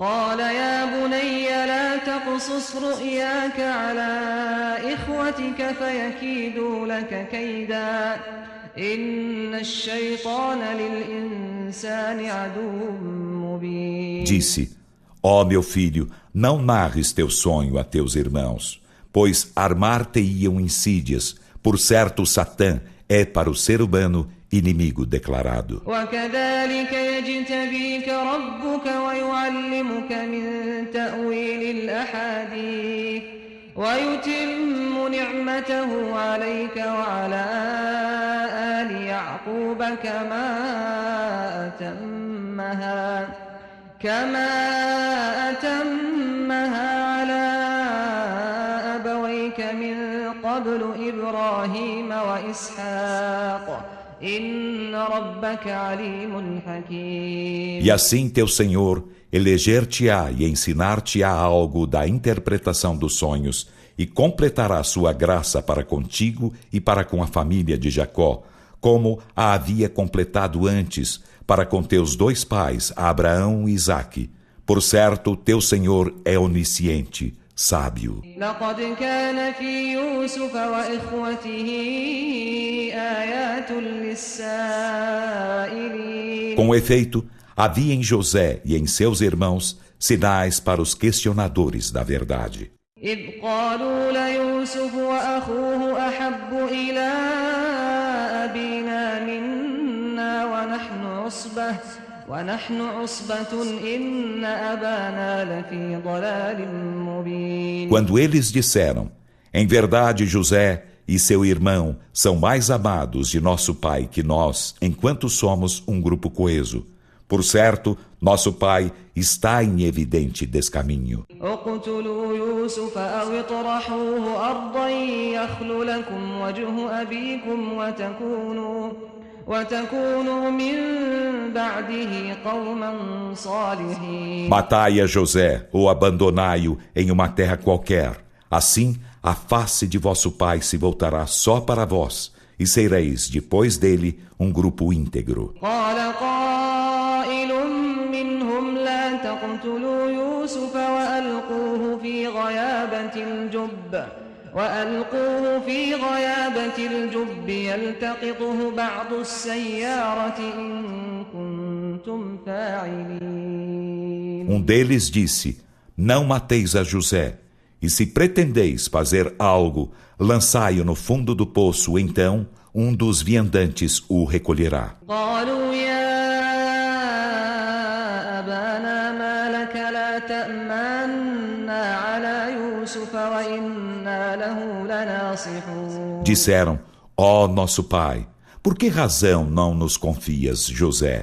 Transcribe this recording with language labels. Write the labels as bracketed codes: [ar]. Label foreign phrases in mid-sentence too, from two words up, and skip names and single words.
[pt] Disse: Ó meu filho, não narres teu sonho a teus irmãos, pois armar-te-iam insídias. Por certo, Satã é para o ser humano inimigo declarado. [ar] ويتم نعمته عليك وعلى آل يعقوب كما أتمها على أبويك من قبل إبراهيم وإسحاق إن ربك عليم حكيم. [pt] E assim teu Senhor eleger-te-á e ensinar-te-á algo da interpretação dos sonhos, e completará sua graça para contigo e para com a família de Jacó, como a havia completado antes para com teus dois pais, Abraão e Isaque. Por certo, teu Senhor é onisciente, sábio. [ar] لقد كان في يوسف وإخوته آيات للسائلين. [pt] Com efeito, havia em José e em seus irmãos sinais para os questionadores da verdade. [ar] إذ قالوا ليوسف وأخوه أحب إلى أبينا منا ونحن عصبة إن أبانا لفي ضلال مبين. [pt] Quando eles disseram: Em verdade, José e seu irmão são mais amados de nosso pai que nós, enquanto somos um grupo coeso. Por certo, nosso pai está em evidente descaminho. Matai a José ou abandonai-o em uma terra qualquer. Assim, a face de vosso pai se voltará só para vós, e sereis, depois dele, um grupo íntegro. [ar] تقتلوا يوسف وألقوه في غيابة الجب يلتقطه بعض السيارة إن كنتم فاعلين. [pt] Deles disse: Não mateis a José, e se pretendeis fazer algo, lançai-o no fundo do poço, então dos viandantes o recolherá. Disseram: Ó nosso pai, por que razão não nos confias José?